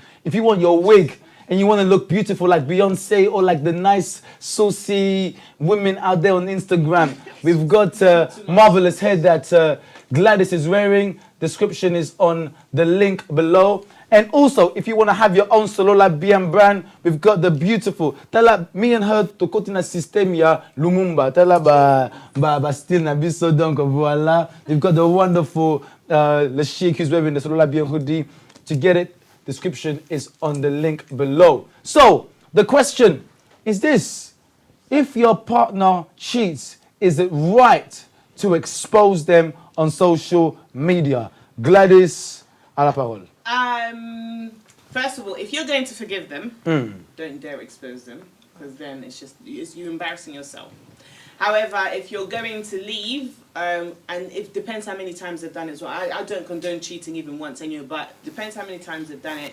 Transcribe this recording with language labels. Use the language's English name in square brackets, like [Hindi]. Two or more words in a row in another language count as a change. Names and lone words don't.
[English] If you want your wig, and you want to look beautiful like Beyonce or like the nice, saucy women out there on Instagram, we've got marvelous hair that Gladys is wearing. Description is on the link below. And also, if you want to have your own Solola Bien brand, we've got the beautiful. [Lingala] Tala, [English] me and her [Lingala] to kotina system ya Lumumba. Tala ba still na biso [French] donc voila. [English] We've got the wonderful Le Chic who's wearing the Solola Bien hoodie. To get it, description is on the link below. So, the question is this. If your partner cheats, is it right to expose them on social media? [French] Gladys, à la parole. [English] First of all, if you're going to forgive them, don't dare expose them, because then it's you embarrassing yourself. However, if you're going to leave, and it depends how many times they've done it as well. I don't condone cheating even once, but depends how many times they've done it.